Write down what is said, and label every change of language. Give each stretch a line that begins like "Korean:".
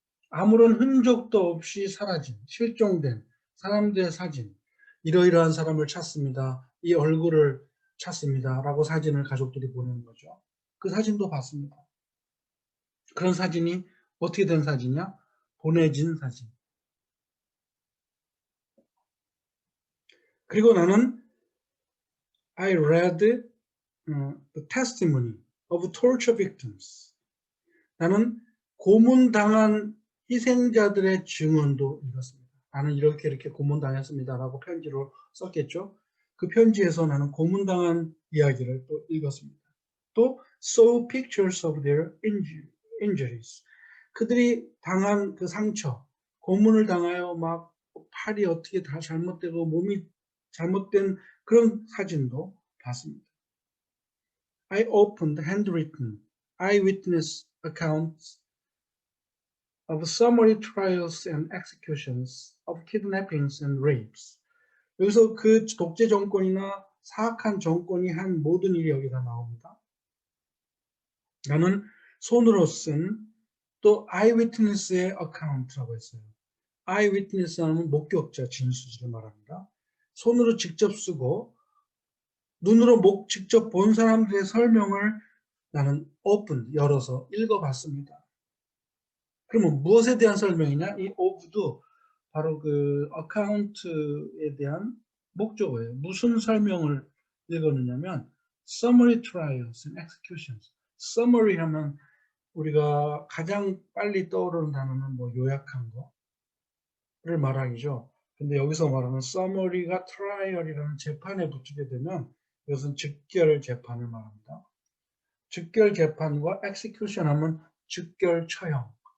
Korean: 아무런 흔적도 없이 사라진, 실종된 사람들의 사진, 이러이러한 사람을 찾습니다. 이 얼굴을 찾습니다. 라고 사진을 가족들이 보내는 거죠. 그 사진도 봤습니다. 그런 사진이 어떻게 된 사진이냐? 보내진 사진. 그리고 나는
English: I read the testimony of torture victims.
Korean: 나는 고문당한 희생자들의 증언도 읽었습니다. 나는 이렇게 고문당했습니다라고 편지로 썼겠죠. 그 편지에서 나는 고문당한 이야기를 또 읽었습니다. 또
English: saw pictures of their injuries.
Korean: 그들이 당한 그 상처, 고문을 당하여 막 팔이 어떻게 다 잘못되고 몸이 잘못된 그런 사진도 봤습니다.
English: I opened handwritten eyewitness accounts of summary trials and executions of kidnappings and rapes.
Korean: 여기서 그 독재 정권이나 사악한 정권이 한 모든 일이 여기다 나옵니다. 나는 손으로 쓴 또 eyewitness의 account라고 했어요. eyewitness 하면 목격자 진술을 말합니다. 손으로 직접 쓰고 눈으로 직접 본 사람들의 설명을 나는 open, 열어서 읽어봤습니다. 그러면 무엇에 대한 설명이냐? 이 of도 바로 그 account에 대한 목적어예요. 무슨 설명을 읽었느냐면
English: summary trials and executions.
Korean: summary 하면 우리가 가장 빨리 떠오르는 단어는 뭐 요약한 거를 말하기죠. 근데 여기서 말하는 summary가 trial이라는 재판에 붙이게 되면 이것은 즉결 재판을 말합니다. 즉결 재판과 execution 하면 즉결 처형.